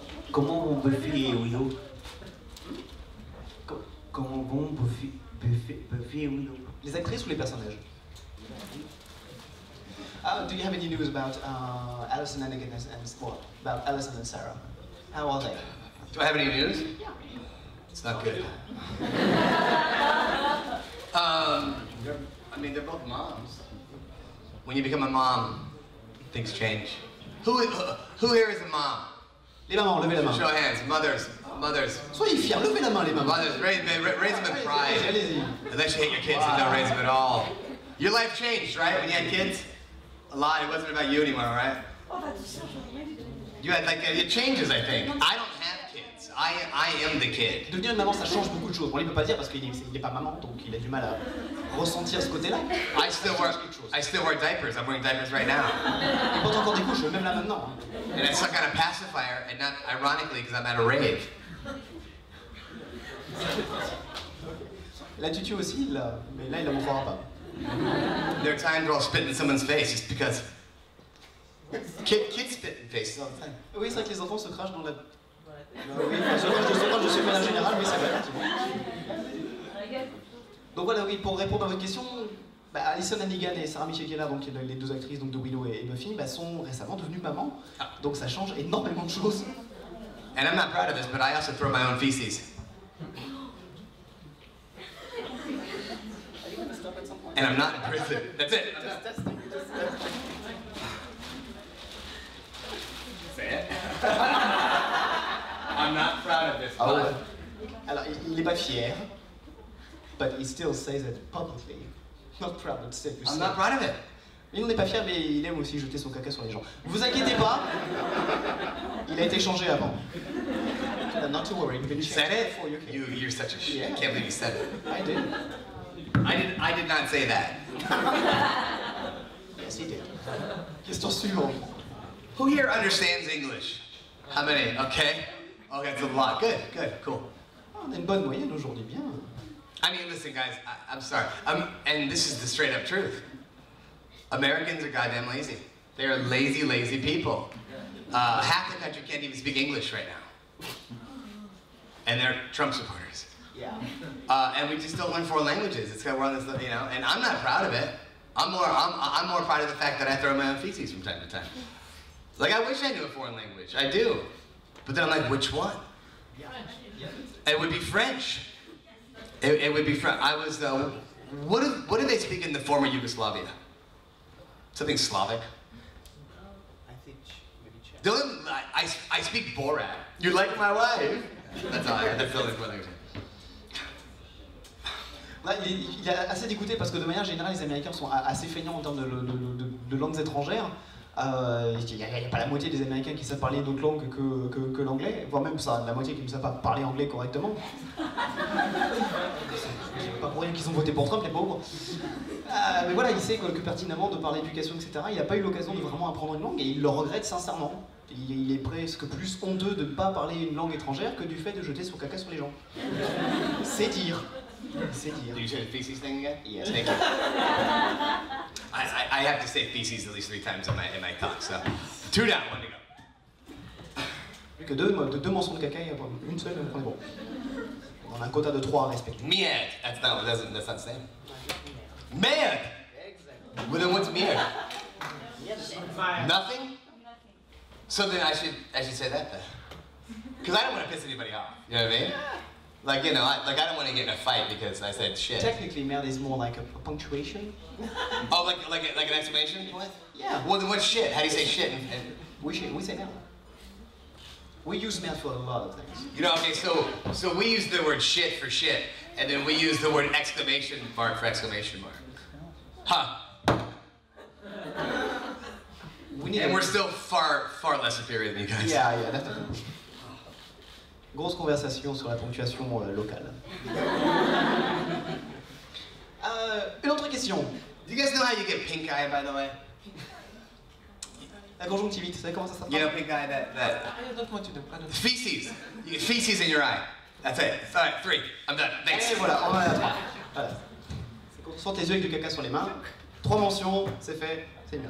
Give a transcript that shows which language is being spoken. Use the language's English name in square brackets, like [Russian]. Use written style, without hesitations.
[French] Comment on peut faire Willow? Comment on peut faire Willow? Les actrices ou les personnages? [English] Do you have any news about Alison and well, about Alison and Sarah? How are they? Do I have any news? Yeah. It's not good. I mean, they're both moms. When you become a mom, things change. Who here is a mom? [French] Les mamans, levez la main. [English] Show hands. Mothers. [French] Soyez fiers, levez la main, les mamans. [English] Mothers, raise them in pride. [French] Allez-y. [English] Unless you hate your kids and don't raise them at all. Your life changed, right? When you had kids? A lot. It wasn't about you anymore, right? You had like, it changes, I think. I don't have kids. I am the kid. [French] Devenir une maman, ça change beaucoup de choses. Bon, il peut pas dire parce qu'il est pas maman, donc il a du mal à ressentir ce côté-là. [English] I still wear diapers. I'm wearing diapers right now. [French] Il porte encore des couches, même là maintenant. [English] And it's some kind of pacifier, and not ironically, because I'm at a rave. [French] La tutu aussi, là, mais là il la montrera pas. [English] There are times where I'll spit in someone's face just because. Kids spit in faces all the time. [French] Oui, c'est vrai que les enfants se crachent dans la... oui, quand je suis ménage général, oui, c'est vrai, effectivement. Donc voilà, oui, pour répondre à votre question, Alison Hannigan et Sarah Michelle Gellar, donc les deux actrices donc, de Willow et Buffy, sont récemment devenues mamans. Donc ça change énormément de choses. [English] And I'm not proud of this, but I also throw my own feces. And I'm not in prison. That's it. Say it. I'm not proud of this, but... [French] ouais. Alors, il n'est pas fier, [English] but he still says it publicly. Not proud, but still. I'm not proud of it. [French] Il n'en est pas fier, mais il aime aussi jeter son caca sur les gens. Vous inquiétez pas, il a été changé avant. [English] Not to worry, you've been You said it? before you came. You're such a shit. Yeah. I can't believe you said it. I did. I did not say that. Yes, he did. [French] Question suivante. [English] Who here understands English? How many? Okay. Okay, that's a lot. Good, cool. [French] On a une bonne moyenne aujourd'hui, bien. [English] I mean, listen, guys, I'm sorry. And this is the straight up truth. Americans are goddamn lazy. They are lazy, lazy people. Half the country can't even speak English right now. And they're Trump supporters. Yeah. And we just don't learn foreign languages. It's we're on this, you know, and I'm not proud of it. I'm more proud of the fact that I throw my own feces from time to time. Like, I wish I knew a foreign language. I do. But then I'm like, which one? It would be French. It would be French. I was, what do they speak in the former Yugoslavia? Something Slavic? I think maybe Czech. Dylan, I speak Borat. You like my wife? That's all I heard. That's the only language. [French] Il est assez dégoûté parce que de manière générale, les Américains sont assez feignants en termes de langues étrangères. Il n'y a pas la moitié des Américains qui savent parler d'autres langues que l'anglais, voire même ça, la moitié qui ne savent pas parler anglais correctement. C'est pas pour rien qu'ils ont voté pour Trump, les pauvres. Mais voilà, il sait que pertinemment, de par l'éducation, etc., il n'a pas eu l'occasion de vraiment apprendre une langue et il le regrette sincèrement. Il est presque plus honteux de ne pas parler une langue étrangère que du fait de jeter son caca sur les gens. C'est dire. C'est dire. [English] Did you say the feces thing again? Yes. Thank you. I have to say feces at least 3 times in my talk, so 2 down, 1 to go. [French] Plus que deux mentions de caca, une seule, on est bon. On a un quota de 3 à respecter. [English] Miad. That's not the same. Miad. Well, then what's miad? Nothing. So then I should say that then, because I don't want to piss anybody off. You know what I mean? Like, you know, I don't want to get in a fight because I said shit. Technically, merde is more like a punctuation. Oh, like an exclamation point? Yeah. Well, then what's shit? How do you say shit? We say merde. We use merde for a lot of things. You know, okay, so we use the word shit for shit, and then we use the word exclamation mark for exclamation mark. Huh. And we're still far less superior than you guys. Yeah, definitely. [French] Grosse conversation sur la ponctuation locale. Une autre question. [English] Do you guys know how you get pink eye, by the way? [French] La conjonctivite, vous savez comment ça s'appelle? [English] You know pink eye, that I don't want to know. feces. You get feces in your eye. That's it. All right, 3. I'm done. Thanks. [French] Et voilà, on en a 3. Voilà. C'est quand on sort tes yeux avec du caca sur les mains. 3 mentions, c'est fait, c'est bien.